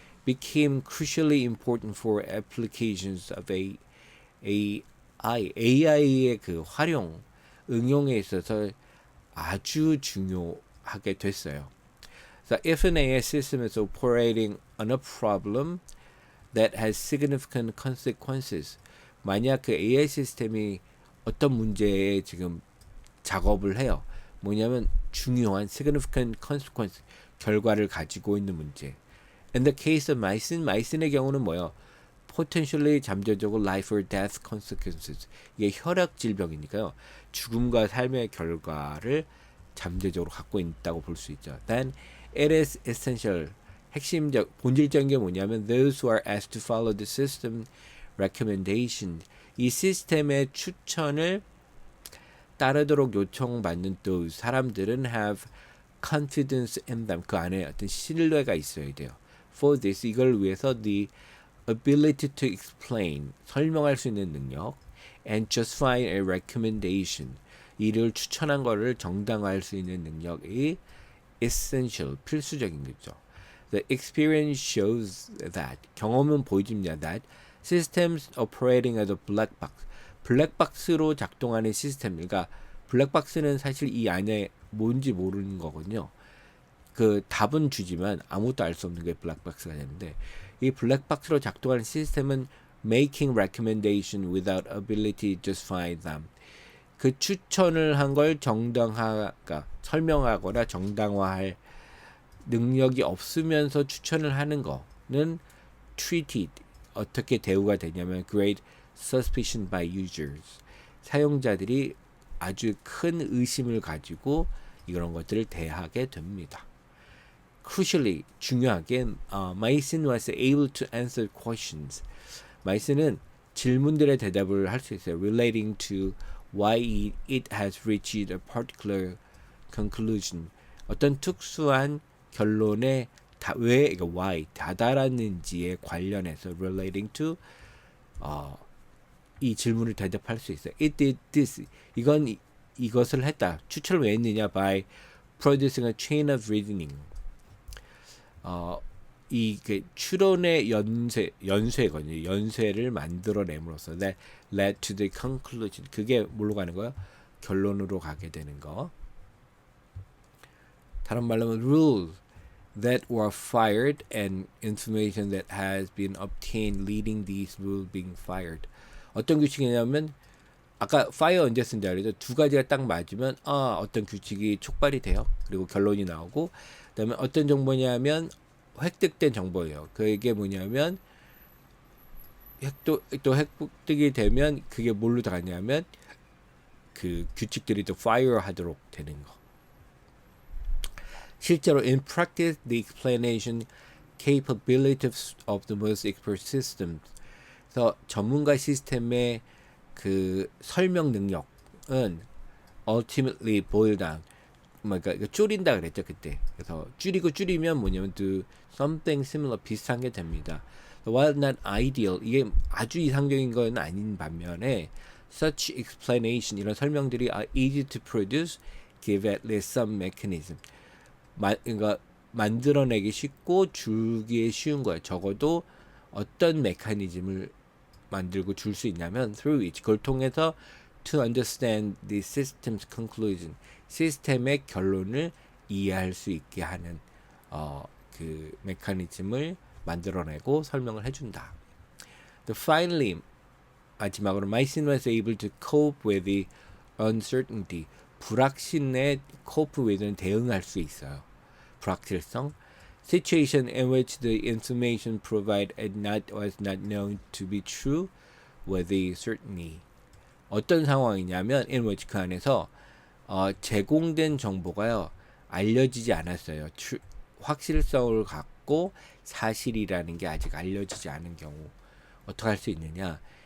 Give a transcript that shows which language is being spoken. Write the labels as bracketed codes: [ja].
[en] became crucially important for applications of [ko] AI의 그 활용, 응용에 있어서 아주 중요하게 됐어요. [en] So if an AI system is operating on a problem that has significant consequences, [ko] 만약 그 AI 시스템이 어떤 문제에 지금 작업을 해요. 뭐냐면 중요한 [en] significant consequence, [ko] 결과를 가지고 있는 문제. [en] In the case of [ko] 마이슨의 경우는 뭐예요? [en] potentially [ko] 잠재적으로 [en] life or death consequences. [ko] 이게 혈액 질병이니까요. 죽음과 삶의 결과를 잠재적으로 갖고 있다고 볼 수 있죠. [en] Then it is essential. [ko] 핵심적 본질적인 게 뭐냐면 [en] those who are asked to follow the system recommendation. [ko] 이 시스템의 추천을 따르도록 요청받는 또 사람들은 [en] have confidence in them. [ko] 그 안에 어떤 신뢰가 있어야 돼요. [en] For this, [ko] 이걸 위해서 [en] the ability to explain, [ko] 설명할 수 있는 능력 [en] and justify a recommendation, [ko] 이를 추천한 거를 정당화할 수 있는 능력이 [en] essential, [ko] 필수적인 거죠. [en] The experience shows that, [ko] 경험은 보여줍니다. [en] That systems operating as a black box, [ko] 블랙박스로 작동하는 시스템, 그러니까 블랙박스는 사실 이 안에 뭔지 모르는 거거든요. 그 답은 주지만 아무것도 알 수 없는 게 블랙박스가 되는데, 이 블랙박스로 작동하는 시스템은 [en] making recommendation without ability to justify them. [ko] 그 추천을 한 걸 정당화가 설명하거나 정당화할 능력이 없으면서 추천을 하는 거는 [en] treated, [ko] 어떻게 대우가 되냐면 [en] great suspicion by users. [ko] 사용자들이 아주 큰 의심을 가지고 이런 것들을 대하게 됩니다. [en] Crucially, [ko] 중요하게, [en] 마이슨 was able to answer questions. [ko] 마이슨은 질문들의 대답을 할 수 있어요. [en] Relating to why it has reached a particular conclusion. [ko] 어떤 특수한 결론에 왜 why 다다랐는지에 관련해서 [en] relating to [ko] 이 질문을 대답할 수 있어요. [en] It did this. [ko] 이것을 했다. 추천을 왜 했느냐? [en] By producing a chain of reasoning. [ko] 이 추론의 연쇄거든요. 연쇄를 만들어냄으로써 [en] that led to the conclusion. [ko] 그게 뭘로 가는 거야? 결론으로 가게 되는 거. 다른 말로 하면 [en] rules that were fired and information that has been obtained leading these rules being fired. [ko] 어떤 규칙이냐면 아까 fire 언제 쓴다 그래도 두 가지가 딱 맞으면 어떤 규칙이 촉발이 돼요. 그리고 결론이 나오고, 그다음에 어떤 정보냐면 획득된 정보예요. 그게 뭐냐면 또 획득이 되면 그게 뭘로 가냐면 그 규칙들이 또 fire 하도록 되는 거. 실제로 [en] in practice the explanation capabilities of the most expert systems. [ko] 그래서 전문가 시스템의 그 설명 능력은 [en] ultimately boil down, [ko] 그러니까 줄인다 그랬죠 그때. 그래서 줄이면 뭐냐면 [en] to something similar, [ko] 비슷한 게 됩니다. [en] While not ideal, [ko] 이게 아주 이상적인 건 아닌 반면에 [en] such explanation, [ko] 이런 설명들이 [en] are easy to produce, give at least some mechanism. [ko] 그러니까 만들어내기 쉽고 주기에 쉬운 거예요. 적어도 어떤 메커니즘을 만들고 줄 수 있냐면 [en] through which, [ko] 그걸 통해서 [en] to understand the system's conclusion, [ko] 시스템의 결론을 이해할 수 있게 하는 그 메커니즘을 만들어내고 설명을 해준다. [en] Finally, [ko] 마지막으로 [en] 마이슨 was able to cope with the uncertainty, [ko] 불확신에 [en] cope with는 [ko] 대응할 수 있어요. 불확실성, [en] situation in which the information provided was not known to be true with the certainty. [ko] 어떤 상황이냐면 [en] in which, [ko] 그 안에서 제공된 정보가요 알려지지 않았어요. 확실성을 갖고 사실이라는 게 아직 알려지지 않은 경우 어떻게 할 수 있느냐?